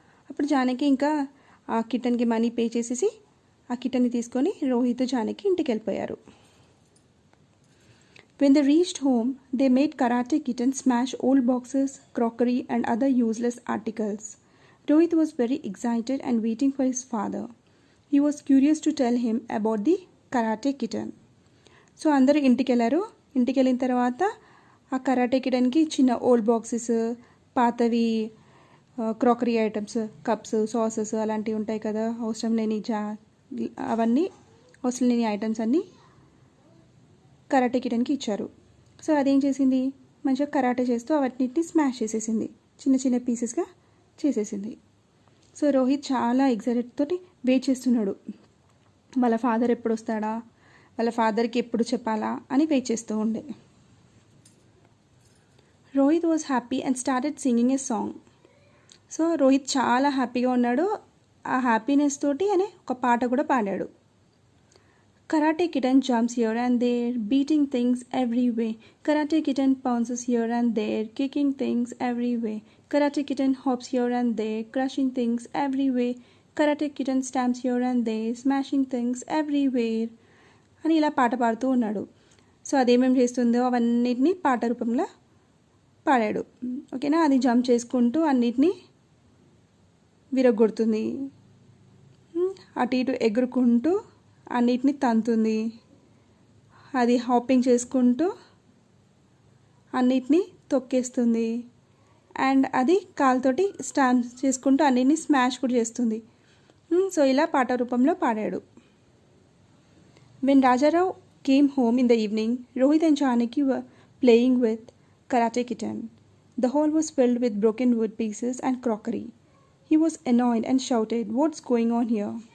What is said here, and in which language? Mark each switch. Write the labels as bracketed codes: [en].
[te] అప్పుడు జానకి ఇంకా ఆ కిటన్కి మనీ పే చేసేసి ఆ కిటన్ని తీసుకొని రోహిత్ జానకి ఇంటికి వెళ్ళిపోయారు. [en] When they reached home, they made Karate Kitten smash old boxes, crockery and other useless articles. Rohit was very excited and waiting for his father. He was curious to tell him about the Karate Kitten. [te] So అందరూ ఇంటికి వెళ్ళారు. ఇంటికి వెళ్ళిన తర్వాత ఆ karate కిటన్కి చిన్న old boxes, పాతవి crockery items, cups, sauces అలాంటివి ఉంటాయి కదా, అవసరం లేని అవన్నీ అవసరం లేని ఐటమ్స్ అన్నీ కరాటే కిటన్కి ఇచ్చారు. సో అదేం చేసింది, మంచిగా కరాటే చేస్తూ అవన్నిటిని స్మాష్ చేసేసింది, చిన్న చిన్న పీసెస్గా చేసేసింది. సో రోహిత్ చాలా ఎగ్జైటెడ్ తోటి వెయిట్ చేస్తున్నాడు, వాళ్ళ ఫాదర్ ఎప్పుడు వస్తాడా, వాళ్ళ ఫాదర్కి ఎప్పుడు చెప్పాలా అని వెయిట్ చేస్తూ ఉండే. [en] Rohit was happy and started singing a song. [te] So Rohit చాలా హ్యాపీగా ఉన్నాడు. ఆ హ్యాపీనెస్ తోటి అనే ఒక పాట కూడా పాడాడు. [en] Karate Kitten jumps here and there, beating things every way. Karate Kitten pounces here and there, kicking things every way. Karate Kitten hops here and there, crushing things every way. Karate Kitten stamps here and there, smashing things everywhere. [te] అని ఇలా పాట పాడుతూ ఉన్నాడు. So అదేమేమి చేస్తుందో అవన్నిటిని పాట రూపంలో పాడాడు. ఓకేనా, అది జంప్ చేసుకుంటూ అన్నిటినీ విరగొడుతుంది, అటు ఇటు ఎగురుకుంటూ అన్నిటిని తంతుంది, అది హాపింగ్ చేసుకుంటూ అన్నిటినీ తొక్కేస్తుంది, అండ్ అది కాలుతోటి స్టాంప్ చేసుకుంటూ అన్నిటిని స్మాష్ కూడా చేస్తుంది. సో ఇలా పాట రూపంలో పాడాడు. [en] When Rajarao came home in the evening, Rohit and Janaki were playing with Karate Kitten. The hall was filled with broken wood pieces and crockery. He was annoyed and shouted, "What's going on here?"